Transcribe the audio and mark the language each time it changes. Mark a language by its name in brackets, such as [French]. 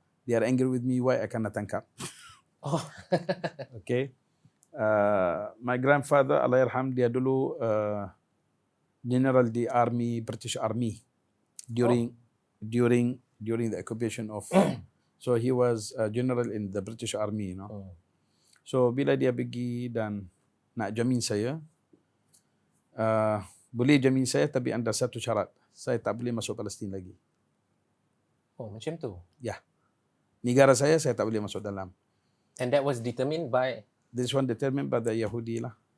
[English] They are angry with me why I [Malay] kena tangkap. [English] Okay. My grandfather, Allahyarham, [Malay] dia dulu [English] general di army, British Army during the occupation of so he was a general in the British Army, you know. [Malay] So bila dia pergi dan nak jamin saya, boleh jamin saya tapi ada satu syarat, saya tak boleh masuk Palestin lagi. Macam tu? Ya. Negara saya tak boleh masuk dalam. [English] And that was determined by? This one determined by the Yahudi lah.